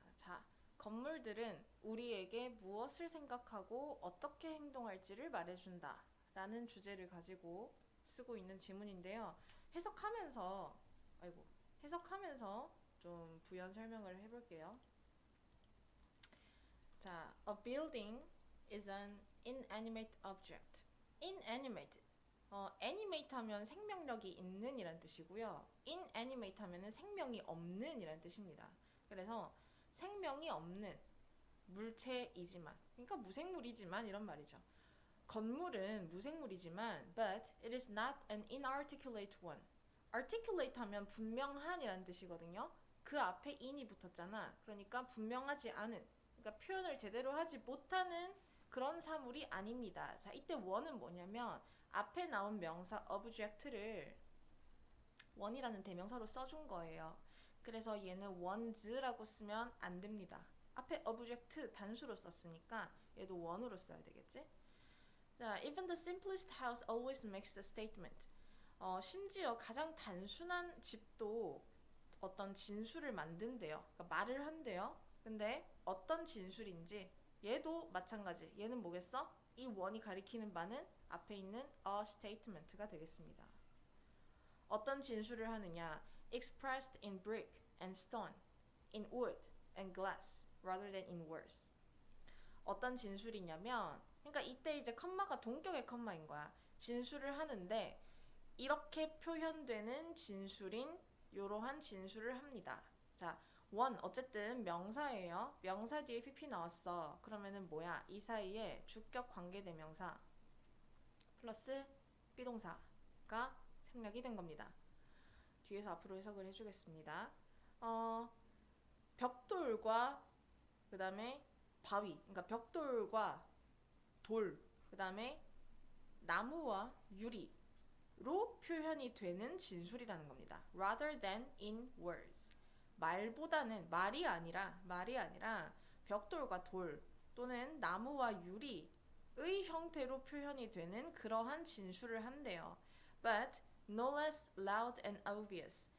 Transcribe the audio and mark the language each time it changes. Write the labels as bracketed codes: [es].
[ko] 자, 건물들은 우리에게 무엇을 생각하고 어떻게 행동할지를 말해준다. 라는 주제를 가지고 쓰고 있는 지문인데요. 해석하면서, 아이고, 해석하면서 좀 부연 설명을 해볼게요. [en] 자, a building is an inanimate object. inanimate. [ko] animate 하면 생명력이 있는 이란 뜻이고요. inanimate 하면은 생명이 없는 이란 뜻입니다. 그래서 생명이 없는 물체이지만, 그러니까 무생물이지만 이런 말이죠. 건물은 무생물이지만, [en] but it is not an inarticulate one. [ko] articulate 하면 분명한 이란 뜻이거든요. 그 앞에 in이 붙었잖아. 그러니까 분명하지 않은, 그러니까 표현을 제대로 하지 못하는 그런 사물이 아닙니다. 자, 이때 one은 뭐냐면 앞에 나온 명사 object를 one이라는 대명사로 써준 거예요. 그래서 얘는 ones라고 쓰면 안 됩니다. 앞에 object 단수로 썼으니까 얘도 one으로 써야 되겠지? [en] 자, even the simplest house always makes the statement. [ko] 심지어 가장 단순한 집도 어떤 진술을 만든대요. 그러니까 말을 한대요. 근데 어떤 진술인지 얘도 마찬가지. 얘는 뭐겠어? 이 원이 가리키는 바는 앞에 있는 a statement가 되겠습니다. 어떤 진술을 하느냐? [en] expressed in brick and stone, in wood and glass, rather than in words. [ko] 어떤 진술이냐면, 그러니까 이때 이제 컴마가 동격의 컴마인 거야. 진술을 하는데 이렇게 표현되는 진술인 이러한 진술을 합니다. 자, 원 어쨌든 명사예요. 명사 뒤에 pp 나왔어. 그러면은 뭐야? 이 사이에 주격 관계대명사 플러스 비동사가 생략이 된 겁니다. 뒤에서 앞으로 해석을 해주겠습니다. 벽돌과 그 다음에 바위, 그러니까 벽돌과 돌, 그 다음에 나무와 유리로 표현이 되는 진술이라는 겁니다. [en] rather than in words. [ko] 말보다는 말이 아니라 벽돌과 돌 또는 나무와 유리의 형태로 표현이 되는 그러한 진술을 한대요. [en] But no less loud and obvious.